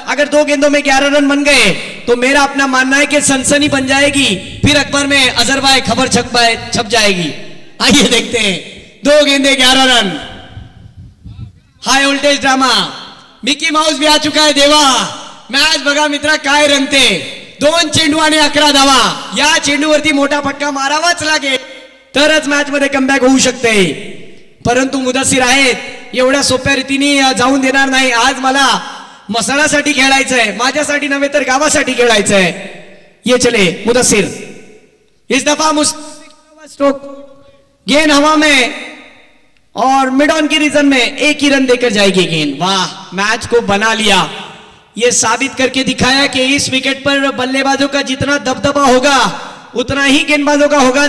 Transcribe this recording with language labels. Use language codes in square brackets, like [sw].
[hi] अगर 2 गेंदों में 11 रन बन गए तो मेरा अपना मानना है कि सनसनी बन जाएगी, फिर अखबार में अजहर भाई खबर छप जाएगी। आइए देखते हैं 2 गेंदे 11 run. High voltage drama, Mickey mouse भी आ चुका है देवा। [mr] मॅच बघा मित्रा काय रंगते। 2 चेंडू आणि 11 धावा। या चेंडूवरती मोठा फटका मारावाच लागेल तरच मॅच मध्ये कमबॅक होऊ शकते, परंतु मुदस्सिर आहेत, एवढ्या सोप्या रीतीने जाऊन देणार नाही। आज मला मसाळासाठी खेळायचंय, माझ्यासाठी नव्हे तर गावासाठी खेळायचंय। [hi] ये चले मुदस्सिर। इस दफा स्ट्रोक, गेंद हवा में और मिड ऑन की रीजन में 1 ही रन देकर जाएगी गेंद। वाह, मैच को बना लिया। ये साबित करके दिखाया कि इस विकेट पर बल्लेबाजों का जितना दबदबा होगा उतना ही गेंदबाजों का होगा।